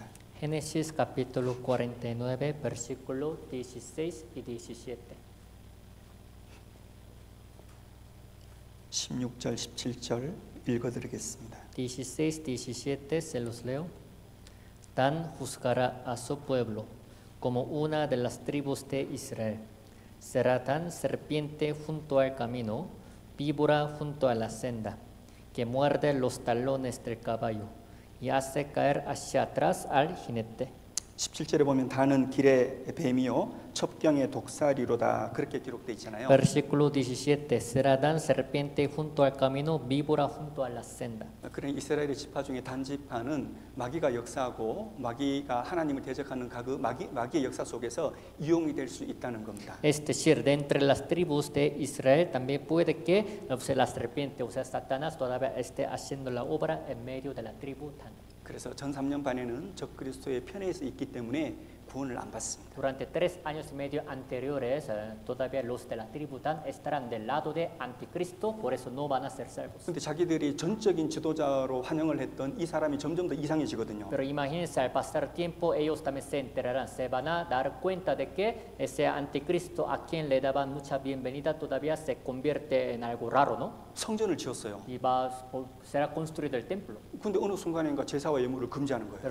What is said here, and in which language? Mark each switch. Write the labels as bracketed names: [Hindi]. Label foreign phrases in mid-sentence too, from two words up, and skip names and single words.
[Spanish] Génesis capítulo 49, versículo 16 y 17. [Korean] 16절 17절 읽어드리겠습니다. [Spanish] 16, 17 se los leo. Dan juzgará a su pueblo como una de las tribus de Israel. Será Dan serpiente junto al camino, víbora junto a la senda, que muerde los talones del caballo y hace caer hacia atrás al jinete. [Korean] 17절에 보면 단은 길의 뱀이요 첩경의 독사리로다 그렇게 기록되어 있잖아요. [Spanish] Versículo 17. Será Dan serpiente junto al camino, víbora junto a la senda. [Korean] 그런 이스라엘의 지파 중에 단지파는 마귀가 역사하고 마귀가 하나님을 대적하는 그 마귀의 역사 속에서 이용이 될 수 있다는 겁니다. [Spanish] Es decir, de entre las tribus de Israel también puede que la serpiente, o sea, Satanás todavía esté haciendo la obra en medio de la tribu Dan. [Korean] 그래서 전 3년 반에는 적그리스도의 편에서 있기 때문에 구원을 안 받습니다. [Spanish] Durante 3 años y medio anteriores, todavía los de la tribu Dan estarán del lado de anticristo, por eso no van a ser salvos. [Korean] 근데 자기들이 전적인 지도자로 환영을 했던 이 사람이 점점 더 이상해지거든요. [Spanish] Pero imagínense, al pasar tiempo, ellos también se enterarán, se van a dar cuenta de que ese anticristo a quien le daban mucha bienvenida todavía se convierte en algo raro, ¿no? [Korean] 성전을 지었어요. [Spanish] Y será construido el templo. [Korean] 근데 어느 순간인가 제사와 예물을 금지하는 거예요.